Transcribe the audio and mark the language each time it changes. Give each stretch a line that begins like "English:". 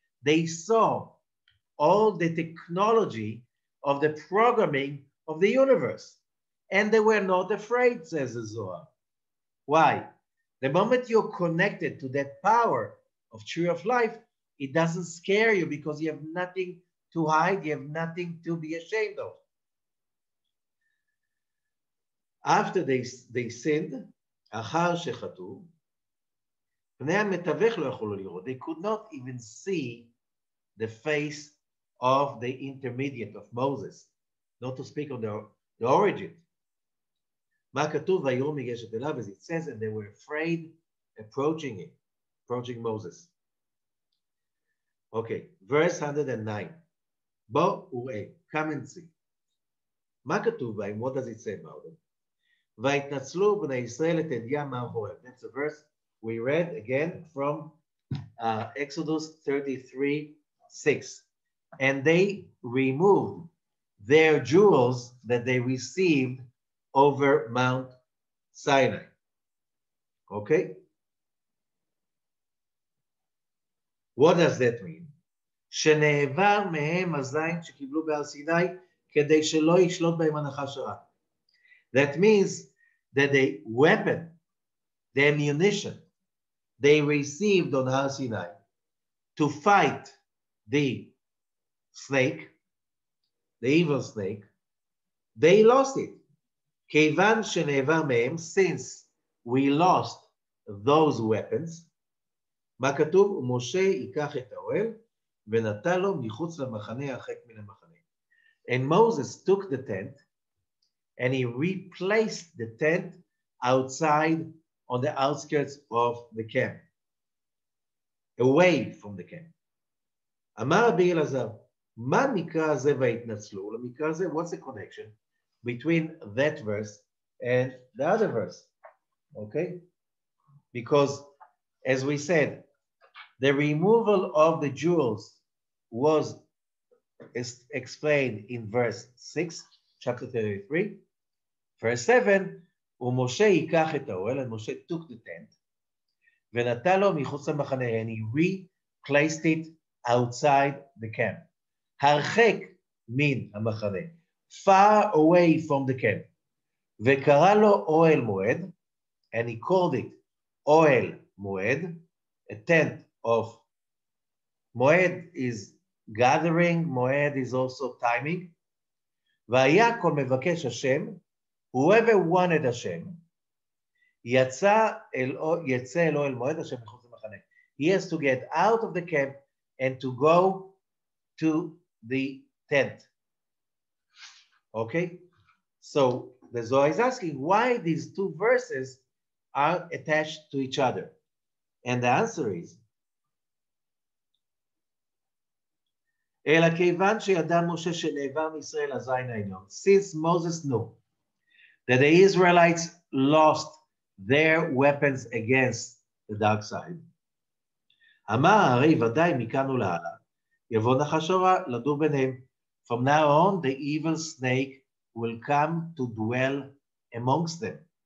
English: They saw all the technology of the programming of the universe. And they were not afraid, says the Zohar. Why? The moment you're connected to that power of tree of life, it doesn't scare you because you have nothing to hide, you have nothing to be ashamed of. After they sinned,
Hebrew: אחר שחטאו, בני המתווך לא יכולו לראות.
English: They could not even see the face of the intermediate of Moses, not to speak of the origin.
Hebrew: מה כתוב? ויראו מגשת אליו,
English: as it says, and they were afraid approaching Moses. Okay, verse 109.
Hebrew: בוא וראה,
English: come and see.
Hebrew: מה כתוב בהם?
English: What does it say about them?
Hebrew: ויתנצלו בני ישראל את אדיה מהבוער.
English: That's a verse we read again from Exodus 33:6. And they removed their jewels that they received over Mount Sinai. Okay? What does that mean?
Hebrew: שנעבר מהם הזין שקיבלו בהר סיני כדי שלא ישלוט בהם הנחש הרע.
English: That means that the weapon, the ammunition they received on Har Sinai to fight the snake, the evil snake, they lost it.
Hebrew: כיוון שנעבר מהם,
English: since we lost those weapons,
Hebrew: מה כתוב? משה ייקח את האוהל ונתן לו מחוץ למחנה הרחק מן המחנה.
English: And Moses took the tent and he replaced the tent outside on the outskirts of the camp, away from the camp.
Hebrew: אמר רבי אלעזר, מה נקרא זה והתנצלו? למקרא זה,
English: what's the connection between that verse and the other verse? Okay? Because, as we said, the removal of the jewels was explained in verse 6, chapter 33. Verse 7,
Hebrew: ומשה ייקח את האוהל,
English: and Moshe took the tent,
Hebrew: ונתן לו מחוץ למחנה,
English: and he replaced it outside the camp.
Hebrew: הרחק מן המחנה,
English: far away from the camp.
Hebrew: וקרא לו אוהל מועד,
English: and he called it אוהל מועד, a tent of מועד is gathering, מועד is also timing.
Hebrew: והיה כל מבקש השם,
English: whoever wanted Hashem,
Hebrew: יצא אל אוהל מועד השם מחוץ למחנה.
English: He has to get out of the camp and to go to the tent. Okay? So the Zohar is asking why these two verses are attached to each other. And the answer is, since Moses knew that the Israelites lost their weapons against the dark side, from now on, the evil snake will come to dwell amongst them.